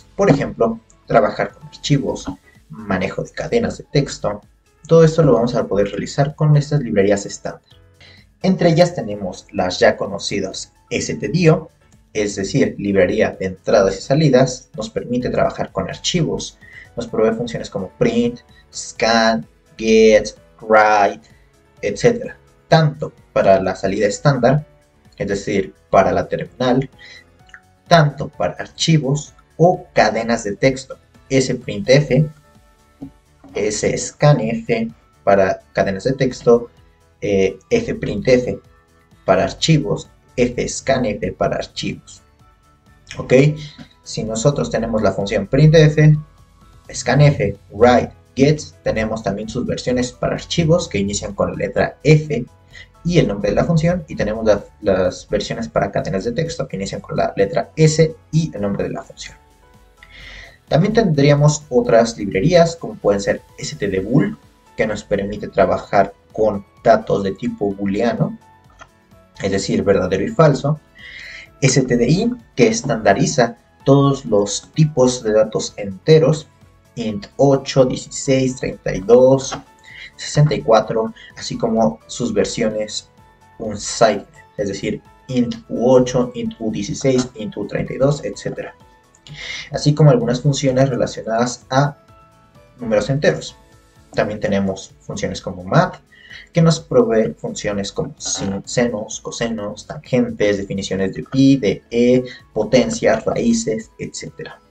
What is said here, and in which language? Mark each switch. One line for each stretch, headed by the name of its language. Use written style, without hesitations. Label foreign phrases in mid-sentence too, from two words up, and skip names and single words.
Spanish: Por ejemplo, trabajar con archivos, manejo de cadenas de texto. Todo esto lo vamos a poder realizar con estas librerías estándar. Entre ellas tenemos las ya conocidas stdio, es decir, librería de entradas y salidas, nos permite trabajar con archivos, nos provee funciones como print, scan, get, write, etc. Tanto para la salida estándar, es decir, para la terminal, tanto para archivos o cadenas de texto, sprintf, scanf para cadenas de texto, fprintf para archivos, fscanf para archivos. ¿Ok? Si nosotros tenemos la función printf, scanf, write, get, tenemos también sus versiones para archivos que inician con la letra F y el nombre de la función, y tenemos las versiones para cadenas de texto que inician con la letra S y el nombre de la función. También tendríamos otras librerías como pueden ser stdbool, que nos permite trabajar con datos de tipo booleano, es decir, verdadero y falso. stdin, que estandariza todos los tipos de datos enteros, int 8, 16, 32, 64, así como sus versiones unsigned, es decir, int u8, int u16, int u32, etc. Así como algunas funciones relacionadas a números enteros. También tenemos funciones como mat, que nos provee funciones como senos, cosenos, tangentes, definiciones de pi, de e, potencias, raíces, etc.